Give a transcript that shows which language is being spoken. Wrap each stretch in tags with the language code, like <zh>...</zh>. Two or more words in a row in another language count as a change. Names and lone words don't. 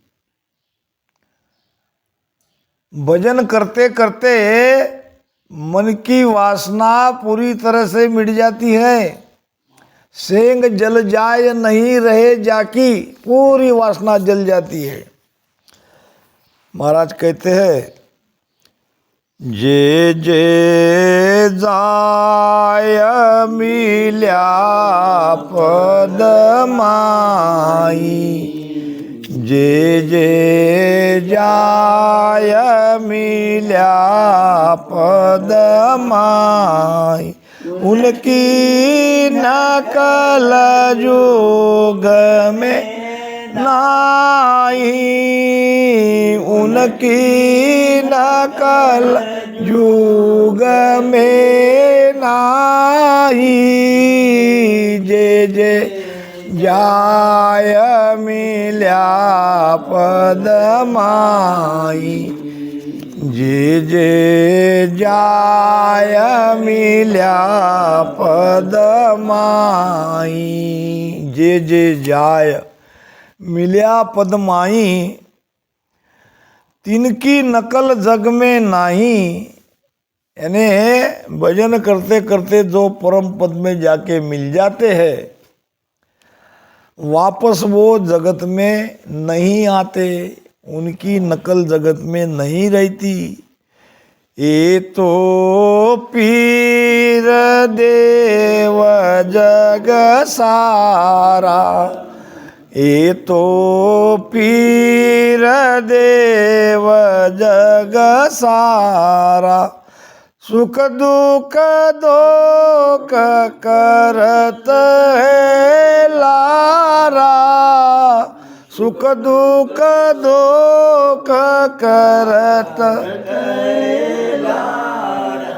<hi>भजन करते करते मन की वासना पूरी तरह से मिट जाती है। सेंग जल जाय नहीं रहे जाकी, पूरी वासना जल जाती है। महाराज कहते हैं, जे जे जाय मिल्या पद माई, जे जे जाय मिल्या पद माई। उनकी नकल युग में नाही, उनकी नकल युग में नाही। जे जे जाय मिल्या पद माई, जे जे जाय मिल्या पद माई। जे जे जाय मिल्या पद माई, तिनकी नकल जग में नाही। यानी भजन करते करते जो परम पद में जाके मिल जाते हैं, वापस वो जगत में नहीं आते, उनकी नकल जगत में नहीं रहती। ये तो पीर देव जग सारा, ये तो पीर देव जग सारा। सुख दुख दोख करत है लारा, सुख दुख दोख करत है लारा।</hi>